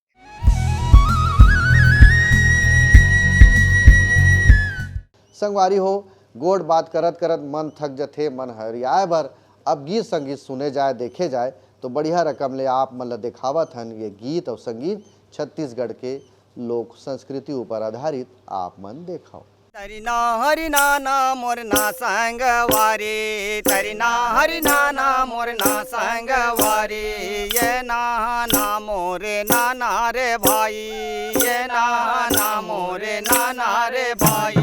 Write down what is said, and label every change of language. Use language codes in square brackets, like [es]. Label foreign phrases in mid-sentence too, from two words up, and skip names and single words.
[hne] संगवारी हो, गोड़ बात करत करत मन थक जथे, मन हरियाए बर अब गीत संगीत सुने जाए देखे जाए तो बढ़िया रकम ले आप मन ला दिखावत हन ये गीत और संगीत छत्तीसगढ़ के लोक संस्कृति ऊपर आधारित आप मन देखाओ। तरिना हरि नाना मोर ना संगवारी, तरिना हरि नाना मोर ना संगवारी, ये ना मोरे नाना रे भाई, ये ना मोरे नाना रे भाई।